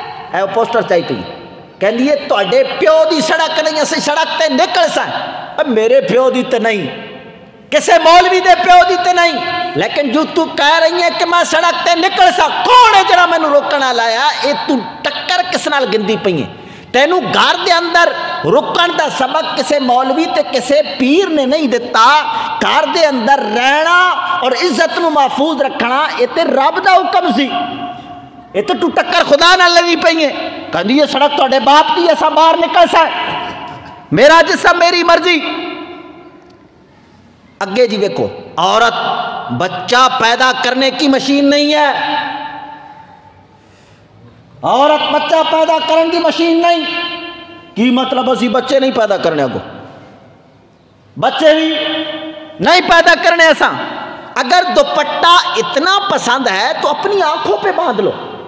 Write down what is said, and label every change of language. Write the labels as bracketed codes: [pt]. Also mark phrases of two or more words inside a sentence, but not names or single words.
[pa] اے پوسٹر چاہی پی کہندی ہے تواڈے پیو دی سڑک نہیں اسی سڑک تے نکل سن میرے پیو دی تے نہیں کسے مولوی دے پیو دی تے نہیں لیکن جو تو کہہ رہی ہے کہ میں سڑک تے نکل سا کون ہے جڑا مینوں روکنا لایا اے تو ٹکر کس نال گندی پئی ہے تینوں گھر دے اندر رکن دا سبق کسے مولوی تے کسے پیر نے نہیں دیتا گھر دے اندر رہنا اور عزت نو محفوظ رکھنا اے تے رب دا حکم سی اے تے تو ٹکر خدا نال لگی پئی ہے کہندی یہ سڑک تواڈے باپ دی اساں باہر نکل سا [ur] میرا جسم میری مرضی [pa] اگے جی [ur] دیکھو عورت بچہ پیدا کرنے کی مشین نہیں ہے عورت بچہ پیدا کرنے کی مشین نہیں [pa] کی مطلب اسی بچے نہیں پیدا کرنے کو بچے بھی نہیں پیدا کرنے [ur] ایسا اگر دوپٹہ اتنا پسند ہے تو اپنی آنکھوں پہ باندھ لو